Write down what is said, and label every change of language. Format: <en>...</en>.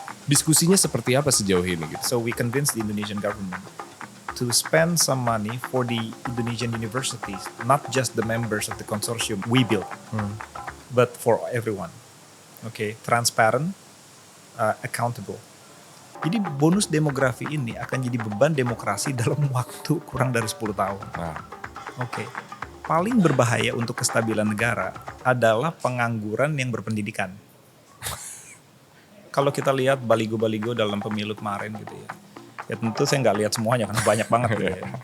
<id>Diskusinya seperti apa sejauh ini gitu?</id> <en>So we convinced the Indonesian government to spend some money for the Indonesian universities, not just the members of the consortium we built, but for everyone. Okay, transparent, accountable.</en> <id>Jadi bonus demografi ini akan jadi beban demokrasi dalam waktu kurang dari 10 tahun. Oke. Paling berbahaya untuk kestabilan negara adalah pengangguran yang berpendidikan. Kalau kita lihat baligo-baligo dalam pemilu kemarin gitu ya. Ya tentu saya nggak lihat semuanya karena banyak banget gitu ya.</id>